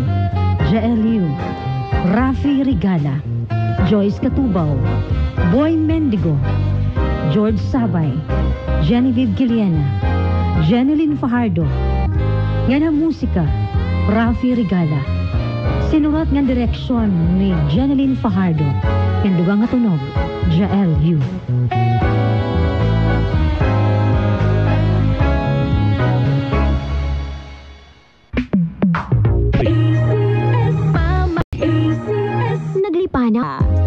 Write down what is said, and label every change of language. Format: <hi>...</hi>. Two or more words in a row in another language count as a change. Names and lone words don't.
<war>Jael Liu, Rafi Rigala, Joyce Katubaw, Boy Mendigo, George Sabay, Genevieve Giliana, Jeneline Fajardo. Nga na musika, Rafi Rigala. Sinulat nga direksyon ni Jeneline Fajardo. Yan dugang nga tunog, Jael Liu. Naglipana.</war>